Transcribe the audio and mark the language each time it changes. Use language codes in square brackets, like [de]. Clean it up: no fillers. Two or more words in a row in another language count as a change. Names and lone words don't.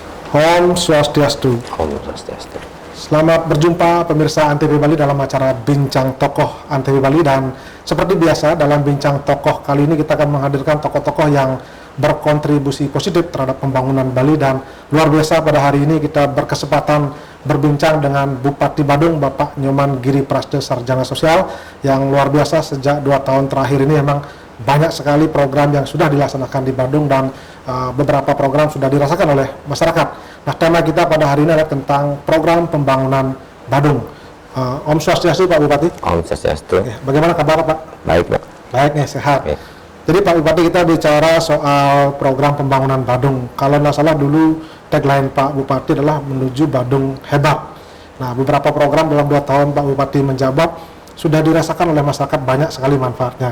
[ban] Om Swastiastu. Om Swastiastu. [id] Selamat berjumpa pemirsa Antv Bali dalam acara Bincang Tokoh Antv Bali, dan seperti biasa dalam Bincang Tokoh kali ini kita akan menghadirkan tokoh-tokoh yang berkontribusi positif terhadap pembangunan Bali. Dan luar biasa pada hari ini kita berkesempatan berbincang dengan Bupati Badung Bapak Nyoman Giri Prasde Sarjana Sosial, yang luar biasa sejak 2 tahun terakhir ini memang banyak sekali program yang sudah dilaksanakan di Badung, dan beberapa program sudah dirasakan oleh masyarakat. Nah, tema kita pada hari ini adalah tentang program pembangunan Badung. [ban] Om Swastiastu [id] Pak Bupati. [ban] Om Swastiastu. [id] Bagaimana kabar Pak? Baik Pak. Baik nih, sehat. Oke. Jadi Pak Bupati, kita bicara soal program pembangunan Badung. Kalau nggak salah dulu tagline Pak Bupati adalah menuju Badung hebat. Nah, beberapa program dalam 2 tahun Pak Bupati menjabat sudah dirasakan oleh masyarakat banyak sekali manfaatnya.